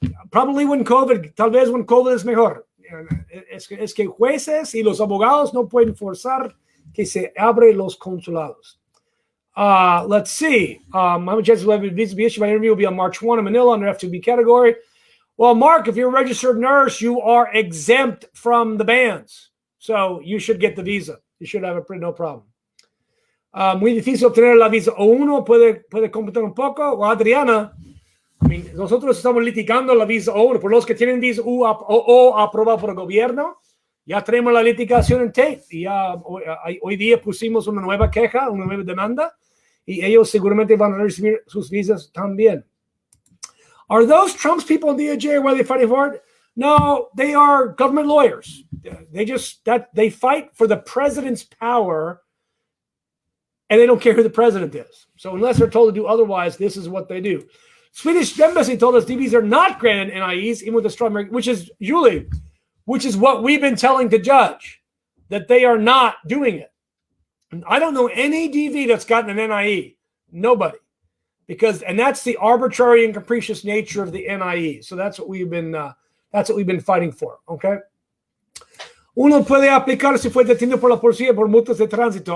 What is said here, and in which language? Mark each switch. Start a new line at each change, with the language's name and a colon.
English: Probably when COVID,
Spanish: tal vez
English: when COVID
Spanish: es mejor. Es que jueces y los abogados no pueden forzar que se abre los consulados.
English: Let's see. How many chances will have a visa be issued? My interview will be on March 1 in Manila under F2B category. Well, Mark, if you're a registered nurse, you are exempt from the bans. So you should get the visa. You should have no problem.
Spanish: Muy difícil obtener la visa O1. ¿Puede comentar un poco? Well, Adriana, nosotros estamos litigando la visa O1. Por los que tienen visa O aprobada por el gobierno, ya tenemos la litigación en tape. Y ya hoy día pusimos una nueva queja, una nueva demanda, y ellos seguramente van a recibir sus visas también.
English: Are those Trump's people in DOJ? Why are they fighting for it? No, they are government lawyers. They fight for the president's power, and they don't care who the president is. So unless they're told to do otherwise, this is what they do. Swedish embassy told us DVs are not granted NIEs, even with a strong, which is what we've been telling the judge, that they are not doing it. I don't know any DV that's gotten an NIE. Nobody. And that's the arbitrary and capricious nature of the NIE. So that's what we've been fighting for. Okay.
Spanish: Uno puede aplicar si fue detenido por la policía por multas de tránsito.